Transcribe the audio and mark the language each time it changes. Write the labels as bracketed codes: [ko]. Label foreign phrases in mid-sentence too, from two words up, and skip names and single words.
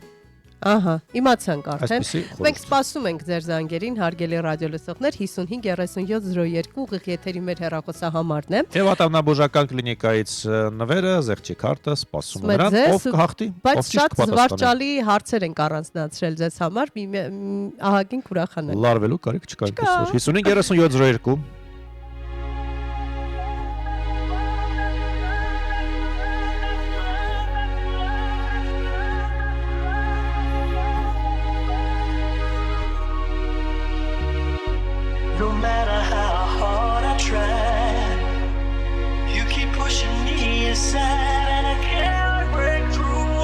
[hy] Ահա, իմացանք արդեն։ Մենք սպասում ենք ձեր զանգերին, հարգելի ռադիո լսողներ, 553702 ուղիղ եթերի մեր հեռախոսահամարն է։ Եվ ատամնաբուժական կլինիկայից նվերը, զեղչի քարտը սպասում է նրան, ով կհաղթի, բայց շատ զվարճալի հարցեր ենք առանձնացրել ձեզ համար, ահագին կուրախանանք։ Լարվելու կարիք չկա այսօր։ 553702 [en] No matter how hard I try, you keep pushing me aside and I can't break through.